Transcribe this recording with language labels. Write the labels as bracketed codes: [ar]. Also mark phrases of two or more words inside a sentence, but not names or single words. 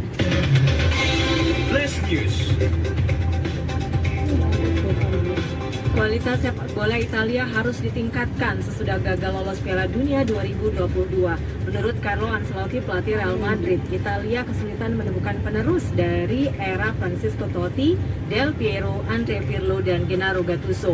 [en] Flash News. [id] Kualitas sepak bola Italia harus ditingkatkan sesudah gagal lolos Piala Dunia 2022. Menurut Carlo Ancelotti, pelatih Real Madrid, Italia kesulitan menemukan penerus dari era Francesco Totti, Del Piero, Andrea Pirlo, dan Gennaro Gattuso.